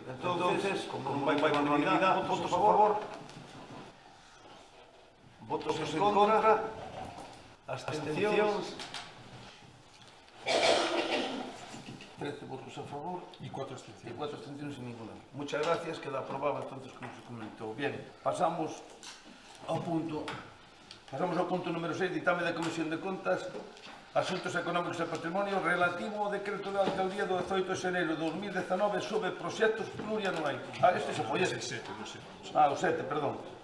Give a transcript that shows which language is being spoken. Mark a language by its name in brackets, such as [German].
[Galician] Entonces, como non vai por unanimidade, votos a favor. Votos en contra, abstencións, 13 votos a favor y 4 abstencións. [Spanish] Y 4 abstencións sin ninguna. Muchas gracias, queda aprobado entonces como se comentó. [Galician] Bien, pasamos ao punto número 6, ditame da Comisión de Contas, Asuntos Económicos e Patrimonio, relativo ao decreto da Alcaldía do 18 de xaneiro de 2019 sobre proxectos plurianuais. Este se foi ese. O 7, perdón.